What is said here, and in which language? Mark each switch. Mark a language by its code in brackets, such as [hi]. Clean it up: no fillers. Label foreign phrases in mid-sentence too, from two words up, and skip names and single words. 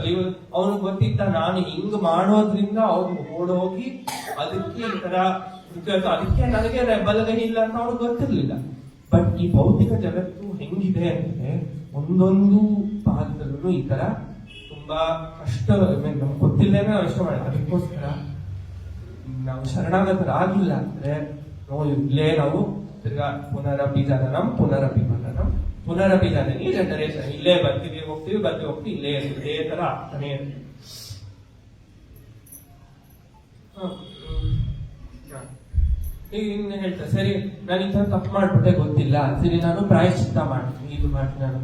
[kn] ಇವಾಗ ಅವ್ನಿಗೆ ಗೊತ್ತಿತ್ತ ನಾನು ಹಿಂಗ್ ಮಾಡೋದ್ರಿಂದ ಅವ್ನು ಓಡೋಗಿ ಅದಕ್ಕೆ ಈ ತರ ಅದಕ್ಕೆ ನನಗೆ ಬಲಗೈ ಇಲ್ಲ ಅಂತ ಅವ್ನಿಗೆ ಗೊತ್ತಿರ್ಲಿಲ್ಲ. ಬಟ್ ಈ ಭೌತಿಕ ಜಗತ್ತು ಹೆಂಗಿದೆ ಅಂದ್ರೆ ಒಂದೊಂದು ಪಾತ್ರದಲ್ಲೂ ಈ ತರ ತುಂಬಾ ಕಷ್ಟ ನಮ್ಗೆ ಗೊತ್ತಿಲ್ಲದೇನೆ ನಾವು ಇಷ್ಟ ಮಾಡಿ. ಅದಕ್ಕೋಸ್ಕರ ನಾವು ಶರಣಾಗತರಾಗಿಲ್ಲ ಅಂದ್ರೆ ಇಲ್ಲೇ ನಾವು ತಿರ್ಗಾ [sa] पुनरपि जननं पुनरपि मरणं पुनरपि जननि [kn] ಜನರೇಷನ್, ಇಲ್ಲೇ ಬರ್ತೀವಿ ಹೋಗ್ತೀವಿ ಇಲ್ಲೇ ಇದೇ ತರ ಆಗ್ತಾನೆ ಇರುತ್ತೆ. ಈಗ ಇನ್ನು ಹೇಳ್ತಾರೆ, ಸರಿ ನಾನು ಈ ತರ ತಪ್ಪು ಮಾಡ್ಬಿಟ್ಟೆ ಗೊತ್ತಿಲ್ಲ, ಸರಿ ನಾನು ಪ್ರಾಯಶ್ಚಿತ್ತ ಮಾಡ್ತೀನಿ, ಇದು ಮಾಡ್ತೀನಿ ನಾನು.